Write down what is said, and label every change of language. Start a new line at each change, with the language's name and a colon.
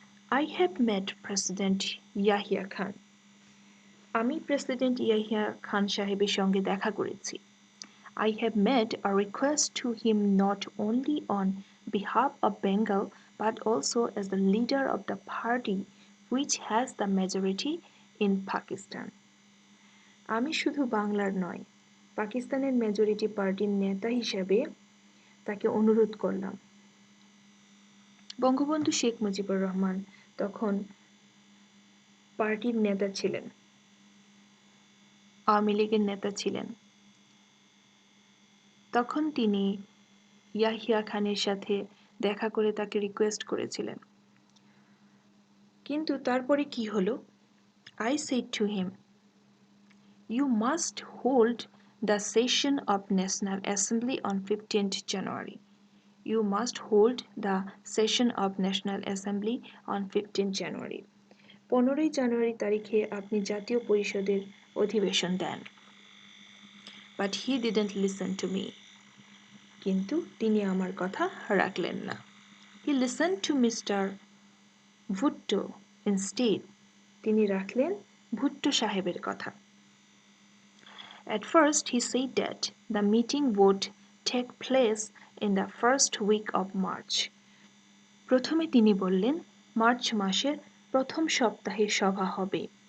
English: I have met President Yahya Khan.
Bangla: আমি president Yahya Khan সাহেবের সঙ্গে দেখা করেছি।
English: I have made a request to him not only on behalf of Bengal but also as the leader of the party which has the majority in Pakistan.
Bangla: আমি শুধু বাংলার নয়, পাকিস্তানের মেজরিটি পার্টির নেতা হিসেবে তাকে অনুরোধ করলাম। বঙ্গবন্ধু শেখ মুজিবুর রহমান তখন পার্টির নেতা ছিলেন, আওয়ামী লীগের নেতা ছিলেন। তখন তিনি ইয়াহিয়া খানের সাথে দেখা করে তাকে রিকোয়েস্ট করেছিলেন। কিন্তু তারপরে কি হলো?
English: I said to him, you must hold the session of National Assembly on 15th January. You must hold the session of National Assembly on 15th January.
Bangla: 15ই জানুয়ারি তারিখে আপনি জাতীয় পরিষদের অধিবেশন দেন।
English: But he didn't listen to me.
Bangla: কিন্তু তিনি আমার কথা রাখলেন না।
English: He listened to Mr. Bhutto instead.
Bangla: তিনি রাখলেন ভুট্টো সাহেবের কথা।
English: At first he said that the meeting would take place in the first week of March.
Bangla: প্রথমে তিনি বললেন মার্চ মাসের প্রথম সপ্তাহে সভা হবে।